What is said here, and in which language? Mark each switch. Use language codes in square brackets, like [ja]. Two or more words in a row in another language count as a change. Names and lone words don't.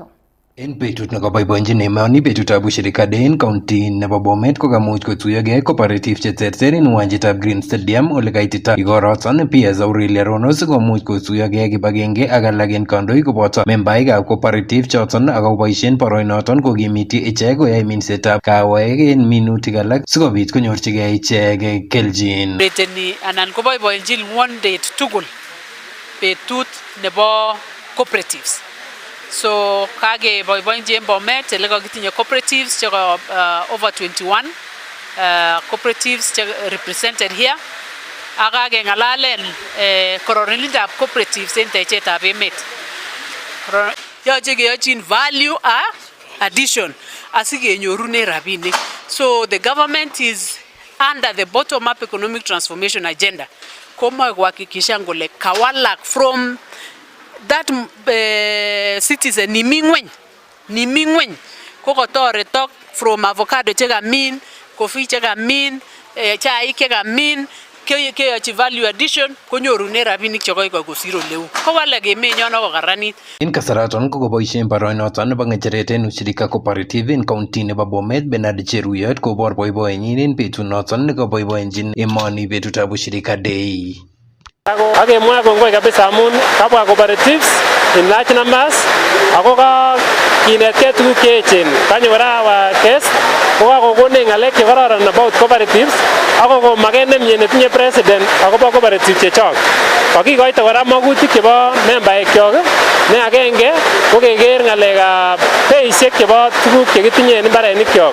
[kln] En betut nekoboiboenjin emoni betutab Ushirika Day en county nebo Bomet kokamuch kotuyogei cooperative cheterter en uwanjetab Green Stadium ole kaitita igoroton PS Aurelia Rono sikomuch kotuyogei kibagenge ak alak en kandoik koboto membaikab cooperative choton akoboisien boroinoton kokimiti ichek koyai minsetab kawek en minutik alak sikobit konyorchigei ichek kelchin. Beteni anan koboiboenjin [en] one day [kln] tugul betut nebo cooperatives. So kage boiboenji en Bomet ele kakitinye cooperatives cheko [en] over 21 cooperatives represented here. [kln] Akage ngalalen kororonindab cooperatives en techetab emet. Yoche keyochin [en] value addition [kln] asikenyorune rabinik. [en] So the government is under the bottom-up economic transformation agenda. [kln] Komoe kuhakikisha kole kawalak [en] from that citizen [kln] nimi ngweny kokotoretok [en] from avocado [kln] chekamin, coffee chekamin, chaik chekamin, keyochi [en] value addition [kln] konyorune rabinik chekoikoi kosir oleu. Kowalak emenyon ako karanit. En kasaraton kokoboisien baroinoton nebo ng'echeret en ushirika cooperative en county nebo Bomet Bernard Cheruyot kobor boiboenyin en betunoton nekoboiboenjin emoni betutab ushirika day. Akemwa kongoi kabisa amun kabwa cooperatives [en] in large numbers [kln] ako kinetkei tuguk cheechen. Kanyo kora [en] our guest [kln] kokakokonech ng'alek chekororon [en] about cooperatives [kln] ako komaket nemie netinye president akobo cooperative chechok. Kakikoito kora magutik chebo membaekyok ne agenge ko keker ng'alekab beisiek chebo tuguk chekitinye en mbarenikyok.